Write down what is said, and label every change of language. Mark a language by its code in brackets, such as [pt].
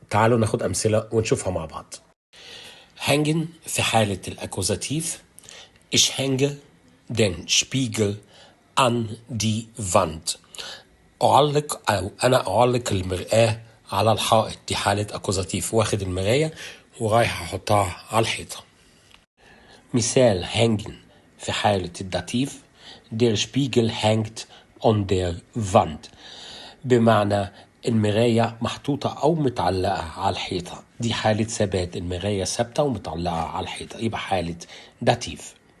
[ar] تعالوا ناخد امثلة ونشوفها مع بعض. [de] hängen [ar] في حالة الاكوزاتيف [de] ich hänge den Spiegel an die Wand. [ar] أعلق أو أنا أعلق المرآة على الحائط، دي حالة أكوزاتيف، واخد المراية ورايح أحطها على الحيطة. مثال hängen في حالة الداتيف [de] der Spiegel hängt an der Wand، [ar] بمعنى المراية محطوطة أو متعلقة على الحيطة، دي حالة ثبات، المراية ثابتة ومتعلقة على الحيطة، يبقى حالة داتيف.